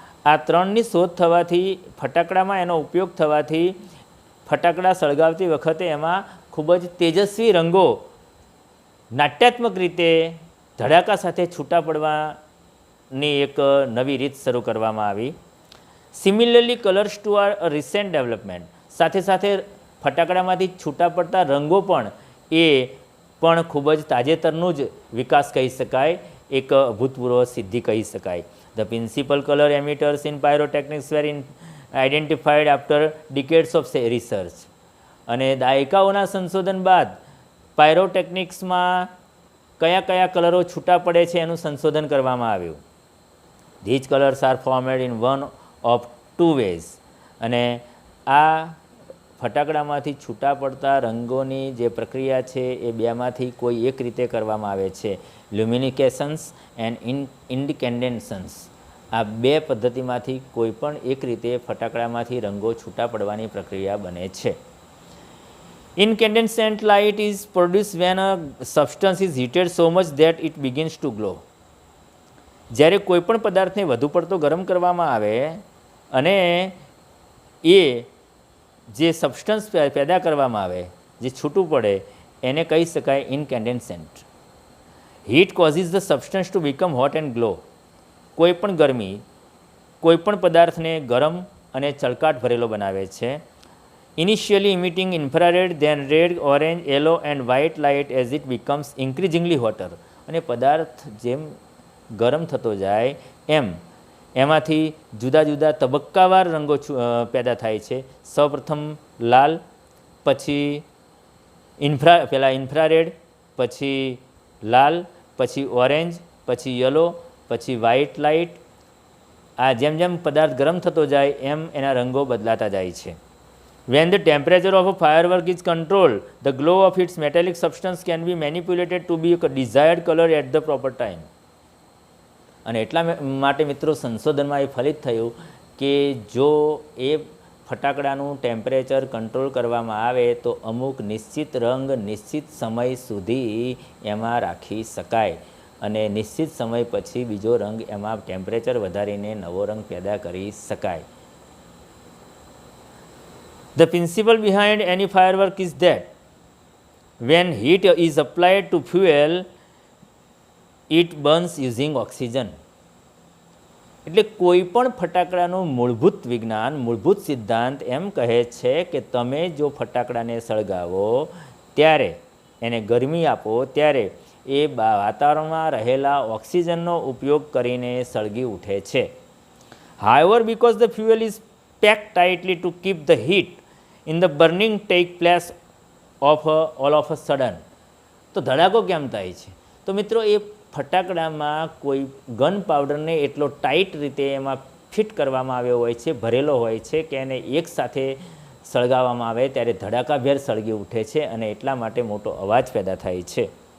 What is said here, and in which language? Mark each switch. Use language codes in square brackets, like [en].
[gu] આ 3ની શોધ થવાથી ફટાકડામાં એનો ઉપયોગ થવાથી ફટાકડા સળગાવતી વખતે એમાં ખૂબ જ તેજસ્વી રંગો નાટ્યાત્મક રીતે ધડાકા સાથે છૂટા પડવાની એક નવી રીત શરૂ કરવામાં આવી. [en] Similarly colours too are recent development. [gu] સાથે સાથે ફટાકડામાંથી છૂટા પડતા રંગો પણ એ પણ ખૂબ જ તાજેતરનું જ વિકાસ કહી શકાય, એક અભૂતપૂર્વ સિદ્ધિ કહી શકાય. [en] The principal color emitters in pyrotechnics were identified after decades of research. [gu] અને દાયકાઓના સંશોધન બાદ પાયરોટેકનિક્સમાં કયા કયા કલરો છૂટા પડે છે એનું સંશોધન કરવામાં આવ્યું. [en] These colors are formed in one of two ways. [gu] અને આ ફટાકડામાંથી છૂટા પડતા રંગોની જે પ્રક્રિયા છે એ બેમાંથી કોઈ એક રીતે કરવામાં આવે છે. [en] Luminescence and incandescence. [gu] આ 2 પદ્ધતિમાંથી કોઈ પણ એક રીતે ફટાકડામાંથી રંગો છૂટા પડવાની પ્રક્રિયા બને છે. [en] Incandescent light is produced when a substance is heated so much that it begins to glow. [gu] જ્યારે કોઈ પણ પદાર્થને વધુ પડતો ગરમ કરવામાં આવે અને એ જે સબસ્ટન્સ પેદા કરવામાં આવે, જે છૂટું પડે, એને કહી શકાય ઇનકેન્ડેન્સેન્ટ. [en] Heat causes the substance to become hot and glow. [gu] કોઈ પણ ગરમી કોઈ પણ પદાર્થને ગરમ અને ચળકાટ ભરેલો બનાવે છે. [en] Initially emitting infrared, then red, orange, yellow and white light as it becomes increasingly hotter. [gu] અને પદાર્થ જેમ ગરમ થતો જાય એમ એમાંથી જુદા જુદા તબક્કાવાર રંગો પેદા થાય છે. સૌપ્રથમ લાલ, પછી ઇન્ફ્રારેડ, પછી લાલ, પછી ઓરેન્જ, પછી યલો, પછી વ્હાઇટ લાઇટ. આ જેમ જેમ પદાર્થ ગરમ થતો જાય એમ એના રંગો બદલાતા જાય છે. [en] When the temperature of a firework is controlled, the glow of its metallic substance can be manipulated to be a desired color at the proper time. [gu] અને એટલા માટે મિત્રો સંશોધનમાં એ ફલિત થયું કે જો એ ફટાકડાનું ટેમ્પરેચર કંટ્રોલ કરવામાં આવે તો અમુક નિશ્ચિત રંગ નિશ્ચિત સમય સુધી એમાં રાખી શકાય અને નિશ્ચિત સમય પછી બીજો રંગ એમાં ટેમ્પરેચર વધારીને નવો રંગ પેદા કરી શકાય. [en] The principle behind any firework is that when heat is applied to fuel, it burns using oxygen. [gu] એટલે કોઈ પણ ફટાકડાનું મૂળભૂત વિજ્ઞાન, મૂળભૂત સિદ્ધાંત એમ કહે છે કે તમે જો ફટાકડાને સળગાવો ત્યારે એને ગરમી આપો ત્યારે એ વાતાવરણમાં રહેલા ઓક્સિજનનો ઉપયોગ કરીને સળગી ઉઠે છે. [en] However, because the fuel is packed tightly to keep the heat in the burning take place all of a sudden. [gu] તો ધડાકો કેમ થાય છે? તો મિત્રો એ ફટાકડામાં કોઈ ગન પાવડરને એટલો ટાઈટ રીતે એમાં ફિટ કરવામાં આવ્યો હોય છે, ભરેલો હોય છે કે એને એકસાથે સળગાવવામાં આવે ત્યારે ધડાકાભેર સળગી ઉઠે છે અને એટલા માટે મોટો અવાજ પેદા થાય છે.